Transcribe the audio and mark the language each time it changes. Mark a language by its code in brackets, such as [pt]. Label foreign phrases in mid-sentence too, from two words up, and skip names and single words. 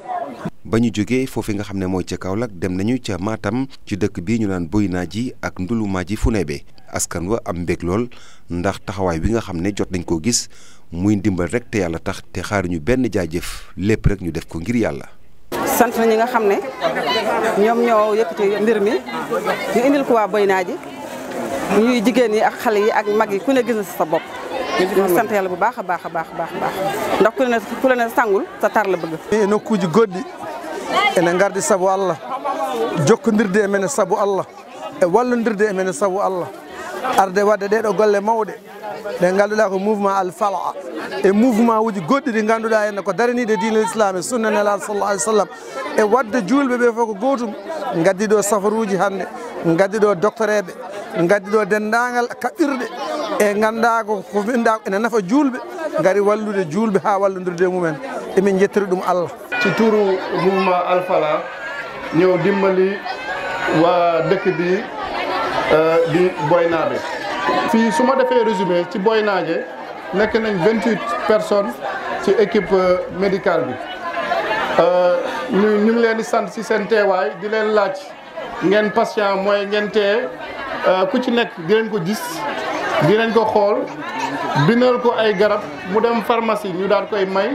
[wo] ba ñu jógee foofu nga xam ne mooy ca Kaolack dem nañu ca Matam ci dëkk bii ñu naan Boyinaji ak Ndouloumadji Founébé askan wa am mbég lool ndax taxawaay bi nga xam ne jot nañ koo gis muy ndimbal rek te yàlla tax te xaaruñu benn jaajëf lépp rek ñu def ko ngir yàlla. sant na ñi nga xam ne ñoom ñoo yëkkati mbir mi ñu indil ko waa Boyinaji ñuy jigéen yi ak xale yi ak mag yi ku ne gis na sa bopp. ñu sant yàlla bu baax a baax a baax ndax ku ne sangul sa tar la bëgg. [ff] nokkuuji goɗɗi ene ngardi sabu Allah jokkondirde e men sabu Allah e wallondirde e men sabu Allah arde wadde ɗeɗo golle mawɗe ɗe ngannduɗaa ko mouvement Al Falah e mouvement uji goɗɗi ɗi ngannduɗaa henne ko daraniide diine l'islam e sunna nelaɗo [ar] صلى الله عليه وسلم [ff] e wadde julɓe ɓe fof ko gootum ngaddi ɗo safaruuji hannde ngaddi ɗo docteur eɓe gaddi ɗo dendagal kaɓɓirɗe e ganda ko winda ene nafa julɓe gari wallude julɓe ha wallodirde mumen emin jettiri ɗum Allah [wo] ci turu mouvement Al Falah ñëw dimbali waa dëkk bi di Boynabe fii su ma defee résumé ci Boynaje nekk nañ 28 personnes ci [fr] équipe médicale [wo] bi ñu ngi leen di sant ci seen teewaay di leen laaj ngeen patient mooy ngeen teye ku ci nekk dinañ ko gis dinañ ko xool bindal ko ay garab mu dem pharmacie ñu daal koy may.